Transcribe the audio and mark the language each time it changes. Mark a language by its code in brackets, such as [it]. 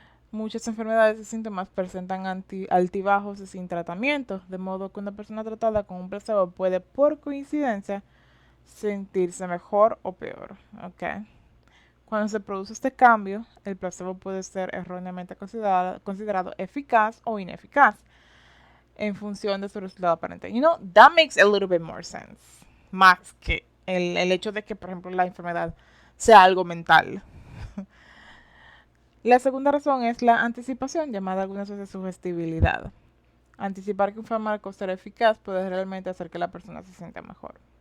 [es] Muchas enfermedades y síntomas presentan altibajos y sin tratamiento, de modo que una persona tratada con un placebo puede, por coincidencia, sentirse mejor o peor. [en] Okay. [es] Cuando se produce este cambio, el placebo puede ser erróneamente considerado eficaz o ineficaz en función de su resultado aparente. [en] You know, that makes a little bit more sense. [es] Más que el hecho de que, por ejemplo, la enfermedad sea algo mental. La segunda razón es la anticipación, llamada algunas veces sugestibilidad. Anticipar que un fármaco será eficaz puede realmente hacer que la persona se sienta mejor.